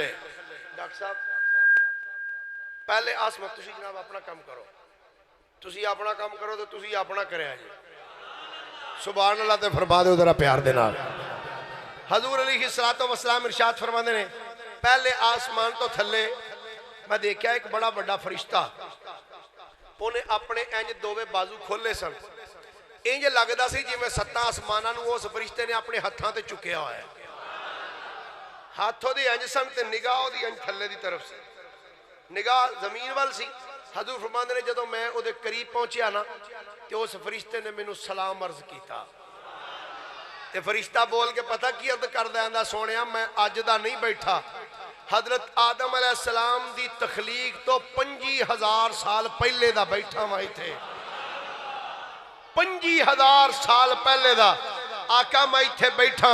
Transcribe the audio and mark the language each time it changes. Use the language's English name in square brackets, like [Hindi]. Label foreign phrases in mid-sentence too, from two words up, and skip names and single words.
[Punjabi] ڈاکٹر صاحب پہلے آسمان تسی جناب اپنا کام کرو، تسی اپنا کام کرو تو تسی اپنا کریا جی. سبحان اللہ تے فرما دے ذرا پیار دے نال. [Urdu] حضور علیہ الصلوۃ والسلام ارشاد فرماتے ہیں [Punjabi] پہلے آسمان تو تھلے میں دیکھا ایک بڑا بڑا فرشتہ، انہیں اپنے انج دووے بازو کھولے سن، انج لگدا سی جی میں ستاں آسماناں نوں اس فرشتے نے اپنے ہتھاں تے چکیا ہوا ہے. ہاتھوں دی انج سن تے نگاہ دی انج تھلے دی طرف سی، نگاہ زمین وال سی. حضور فرماندے نے جدوں میں او دے قریب پہنچیا نا تے اس فرشتے نے مینوں سلام عرض کیتا. تے فرشتہ بول کے پتہ کی عرض کردا ہے سونیا میں اج دا نہیں بیٹھا، حضرت آدم علیہ السلام دی تخلیق تو 25,000 سال پہلے دا بیٹھا ہوا ایتھے. 25,000 سال پہلے دا آقا میں ایتھے بیٹھا.